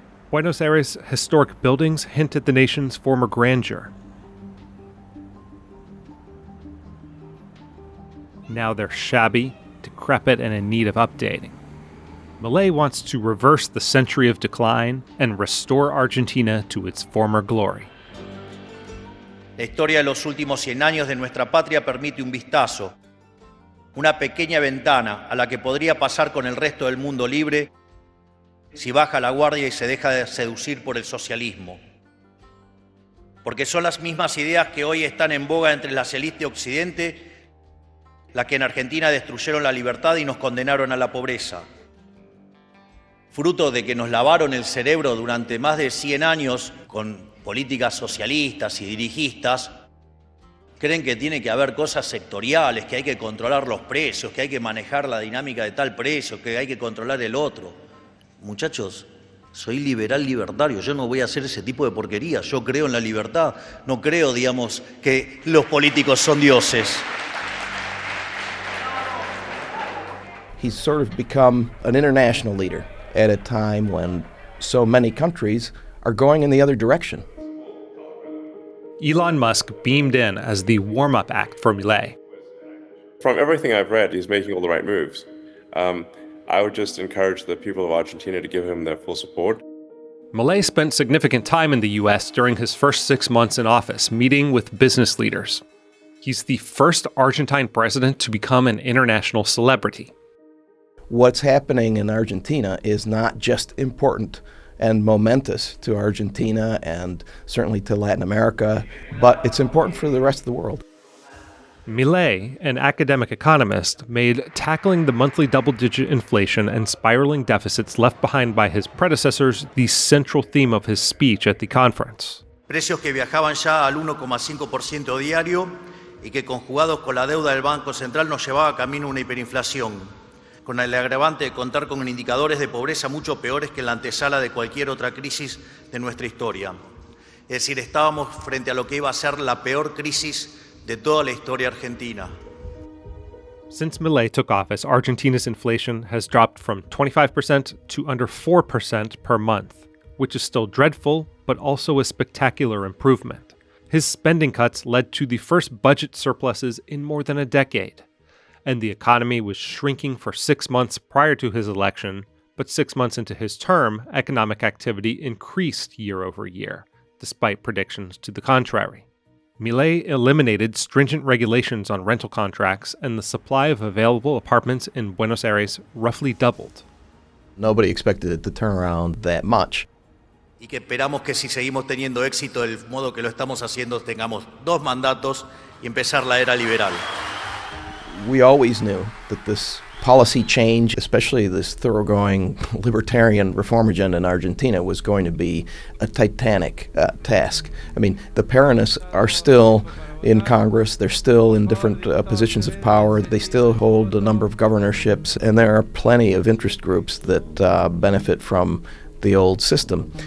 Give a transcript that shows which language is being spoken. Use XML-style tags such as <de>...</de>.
<en>Buenos Aires' historic buildings hint at the nation's former grandeur. Now they're shabby, decrepit, and in need of updating. Milei wants to reverse the century of decline and restore Argentina to its former glory.</en> <es>La historia de los últimos 100 años de nuestra patria permite un vistazo, una pequeña ventana a la que podría pasar con el resto del mundo libre si baja la guardia y se deja de seducir por el socialismo. Porque son las mismas ideas que hoy están en boga entre las élites de Occidente, las que en Argentina destruyeron la libertad y nos condenaron a la pobreza. Fruto de que nos lavaron el cerebro durante más de 100 años con políticas socialistas y dirigistas, creen que tiene que haber cosas sectoriales, que hay que controlar los precios, que hay que manejar la dinámica de tal precio, que hay que controlar el otro. Muchachos, soy liberal libertario, yo no voy a hacer ese tipo de porquerías, yo creo en la libertad, no creo, digamos, que los políticos son dioses.</es> <en>He's sort of become an international leader at a time when so many countries are going in the other direction. Elon Musk beamed in as the warm-up act for Milei. From everything I've read, he's making all the right moves. I would just encourage the people of Argentina to give him their full support. Milei spent significant time in the US during his first 6 months in office, meeting with business leaders. He's the first Argentine president to become an international celebrity. What's happening in Argentina is not just important and momentous to Argentina and certainly to Latin America, but it's important for the rest of the world. Milei, an academic economist, made tackling the monthly double-digit inflation and spiraling deficits left behind by his predecessors the central theme of his speech at the conference.</en> <es>Precios que viajaban ya al 1,5% diario y que conjugados con la deuda del Banco Central nos llevaba camino a una hiperinflación, con el agravante de contar con indicadores de pobreza mucho peores que en la antesala de cualquier otra crisis de nuestra historia. Es decir, estábamos frente a lo que iba a ser la peor crisis de toda la historia argentina.</es> <en>Since Milei took office, Argentina's inflation has dropped from 25% to under 4% per month, which is still dreadful, but also a spectacular improvement. His spending cuts led to the first budget surpluses in more than a decade, and the economy was shrinking for 6 months prior to his election, but 6 months into his term, economic activity increased year over year, despite predictions to the contrary. Milei eliminated stringent regulations on rental contracts, and the supply of available apartments in Buenos Aires roughly doubled. Nobody expected it to turn around that much.</en> <es>Y que esperamos que si seguimos teniendo éxito del modo que lo estamos haciendo, tengamos 2 mandatos y empezar la era liberal.</es> <en>We always knew that this policy change, especially this thoroughgoing libertarian reform agenda in Argentina, was going to be a titanic task. I mean, the Peronists are still in Congress, they're still in different positions of power, they still hold a number of governorships, and there are plenty of interest groups that benefit from the old system.</en>